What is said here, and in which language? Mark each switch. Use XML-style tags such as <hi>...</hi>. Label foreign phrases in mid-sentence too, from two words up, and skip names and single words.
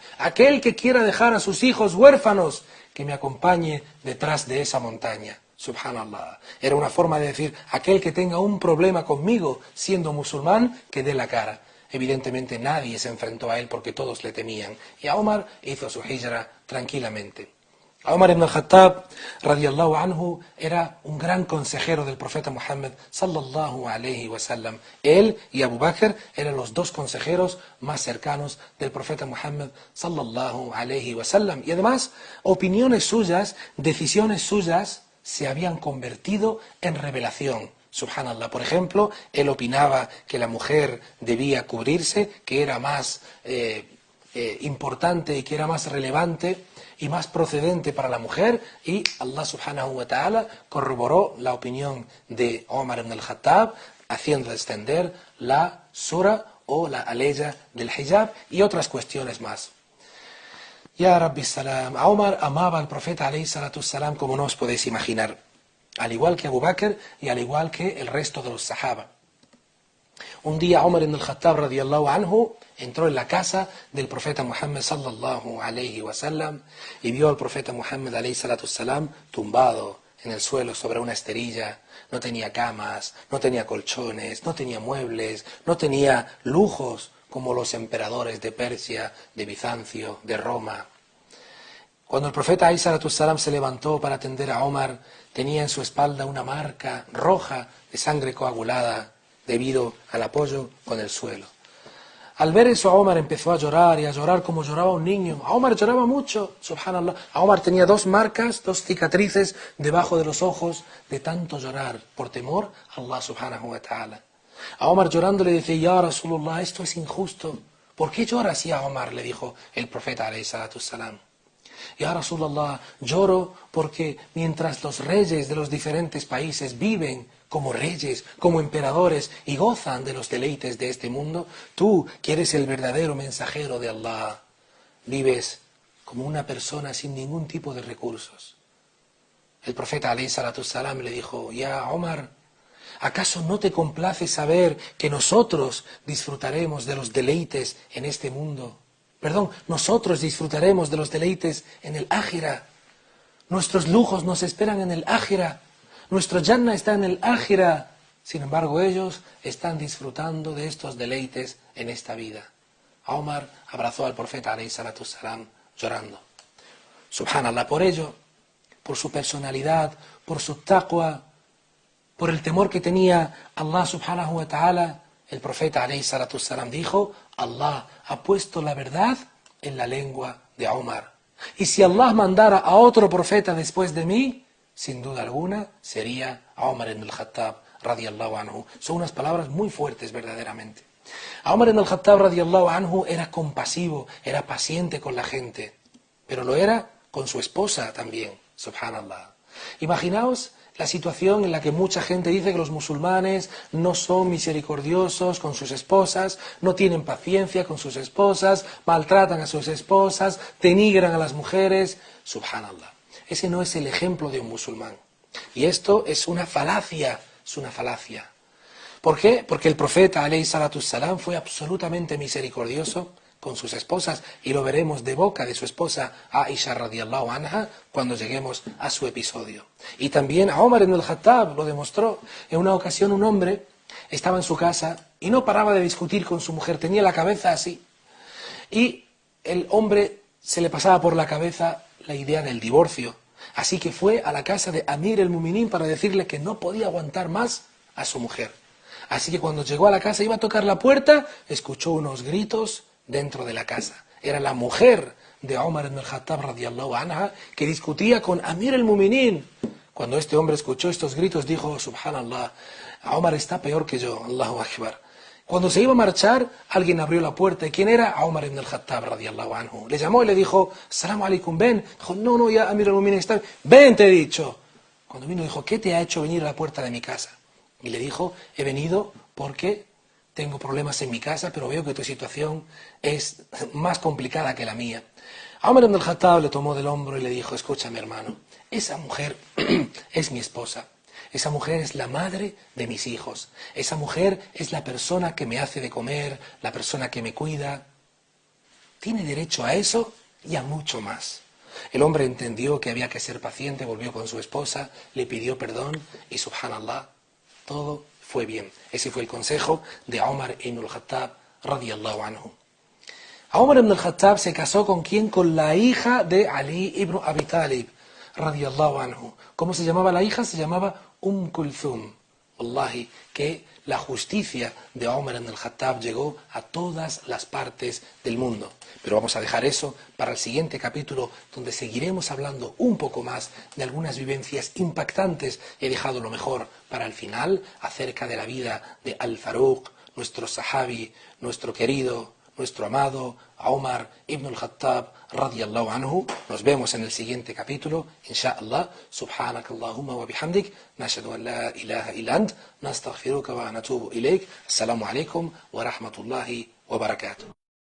<es>Aquel que quiera dejar a sus hijos huérfanos, que me acompañe detrás de esa montaña. Subhanallah. Era una forma de decir: aquel que tenga un problema conmigo siendo musulmán, que dé la cara. Evidentemente nadie se enfrentó a él porque todos le temían. Y Omar hizo su hijra tranquilamente. Omar ibn al-Khattab,</es> <ar>رضي الله عنه,</ar> <es>era un gran consejero del profeta Muhammad,</es> <ar>صلى الله عليه وسلم.</ar> <es>Él y Abu Bakr eran los dos consejeros más cercanos del profeta Muhammad,</es> <ar>صلى الله عليه وسلم.</ar> <es>Y además, opiniones suyas, decisiones suyas, se habían convertido en revelación. Subhanallah. Por ejemplo, él opinaba que la mujer debía cubrirse, que era más importante y que era más relevante y más procedente para la mujer, y Allah</es> <ar>سبحانه وتعالى</ar> <es>corroboró la opinión de Omar ibn al-Khattab, haciendo descender la sura o la aleya del hijab y otras cuestiones más.</es> <ar>يا ربي سلام,</ar> <es>Omar amaba al profeta</es> <ar>عليه الصلاة السلام</ar> <es>como no os podéis imaginar, al igual que Abu Bakr y al igual que el resto de los sahaba. Un día Omar ibn al-Khattab</es> <ar>رضي الله عنه</ar> <es>entró en la casa del profeta Muhammad</es> <ar>صلى الله عليه وسلم</ar> <es>y vio al profeta Muhammad</es> <ar>عليه الصلاة السلام</ar> <es>tumbado en el suelo sobre una esterilla. No tenía camas, no tenía colchones, no tenía muebles, no tenía lujos como los emperadores de Persia, de Bizancio, de Roma. Cuando el profeta</es> <ar>عليه الصلاة السلام</ar> <es>se levantó para atender a Omar, tenía en su espalda una marca roja de sangre coagulada debido al apoyo con el suelo. Al ver eso, Omar empezó a llorar y a llorar como lloraba un niño. Omar lloraba mucho, subhanallah. Omar tenía 2 marcas, 2 cicatrices debajo de los ojos de tanto llorar por temor a Allah</es> <ar>سبحانه وتعالى.</ar> <es>A Omar llorando le decía:</es> <ar>يا رسول الله,</ar> <es>esto es injusto. ¿Por qué lloras ya, Omar?, le dijo el profeta</es> <ar>عليه الصلاة السلام. يا رسول الله,</ar> <es>lloro porque mientras los reyes de los diferentes países viven como reyes, como emperadores y gozan de los deleites de este mundo, tú, que eres el verdadero mensajero de Allah, vives como una persona sin ningún tipo de recursos. El profeta</es> <ar>عليه الصلاة السلام</ar> <es>le dijo: ya Omar, ¿acaso no te complace saber que nosotros disfrutaremos de los deleites en este mundo? Perdón, nosotros disfrutaremos de los deleites en el Ájira. Nuestros lujos nos esperan en el Ájira. Nuestro Jannah está en el Ájira. Sin embargo, ellos están disfrutando de estos deleites en esta vida. Omar abrazó al profeta</es> <ar>عليه الصلاة السلام</ar> <es>llorando. Subhanallah, por ello, por su personalidad, por su taqwa, por el temor que tenía Allah</es> <ar>سبحانه وتعالى,</ar> <es>el profeta</es> <ar>عليه الصلاة السلام</ar> <es>dijo: Allah ha puesto la verdad en la lengua de Omar. Y si Allah mandara a otro profeta después de mí, sin duda alguna sería Omar ibn al-Khattab</es> <ar>رضي الله عنه.</ar> <es>Son unas palabras muy fuertes verdaderamente. Omar ibn al-Khattab</es> <ar>رضي الله عنه</ar> <es>era compasivo, era paciente con la gente, pero lo era con su esposa también, subhanallah. Imaginaos la situación en la que mucha gente dice que los musulmanes no son misericordiosos con sus esposas, no tienen paciencia con sus esposas, maltratan a sus esposas, denigran a las mujeres. Subhanallah. Ese no es el ejemplo de un musulmán. Y esto es una falacia, es una falacia. ¿Por qué? Porque el profeta</es> <ar>عليه الصلاة السلام</ar> <es>fue absolutamente misericordioso con sus esposas, y lo veremos de boca de su esposa Aisha</es> <ar>رضي الله عنها</ar> <es>cuando lleguemos a su episodio. Y también a Omar ibn al-Khattab lo demostró. En una ocasión un hombre estaba en su casa y no paraba de discutir con su mujer, tenía la cabeza así. Y el hombre se le pasaba por la cabeza la idea del divorcio. Así que fue a la casa de</es> <ar>أمير المؤمنين</ar> <es>para decirle que no podía aguantar más a su mujer. Así que cuando llegó a la casa, iba a tocar la puerta, escuchó unos gritos dentro de la casa. Era la mujer de Omar ibn al-Khattab</es> <ar>رضي الله عنها</ar> <es>que discutía con</es> <ar>أمير المؤمنين.</ar> <es>Cuando este hombre escuchó estos gritos, dijo: subhanallah, Omar está peor que yo,</es> <ar>الله أكبر.</ar> <es>Cuando se iba a marchar, alguien abrió la puerta. ¿Y quién era? Omar ibn al-Khattab</es> <ar>رضي الله عنه.</ar> <es>Le llamó y le dijo:</es> <ar>السلام عليكم,</ar> <es>ven. Dijo: no,</es> <ar>يا أمير المؤمنين</ar> <es>está. Ven, te he dicho. Cuando vino dijo: ¿qué te ha hecho venir a la puerta de mi casa? Y le dijo: he venido porque tengo problemas en mi casa, pero veo que tu situación es más complicada que la mía. Omar ibn al-Khattab le tomó del hombro y le dijo: escúchame, hermano, esa mujer es mi esposa. Esa mujer es la madre de mis hijos. Esa mujer es la persona que me hace de comer, la persona que me cuida. Tiene derecho a eso y a mucho más. El hombre entendió que había que ser paciente, volvió con su esposa, le pidió perdón y subhanallah, todo fue bien. Ese fue el consejo de Omar ibn al-Khattab</es> <ar>رضي الله عنه.</ar> <es>Omar ibn al-Khattab se casó ¿con quién? Con la hija de Ali ibn Abi Talib</es> <ar>رضي الله عنه.</ar> <es>¿Cómo se llamaba la hija? Se llamaba Kulthum. Wallahi, que la justicia de Omar ibn al-Khattab llegó a todas las partes del mundo. Pero vamos a dejar eso para el siguiente capítulo, donde seguiremos hablando un poco más de algunas vivencias impactantes. He dejado lo mejor para el final, acerca de la vida de Al-Faruq, nuestro sahabi, nuestro querido, nuestro amado Omar ibn al-Khattab</es> <ar>رضي الله عنه.</ar> <es>Nos vemos en el siguiente capítulo, insha'Allah.</es> <ar>سبحانك اللهم وبحمدك نشهد أن لا إله إلا أنت نستغفرك ونتوب إليك. السلام عليكم ورحمة الله وبركاته.</ar>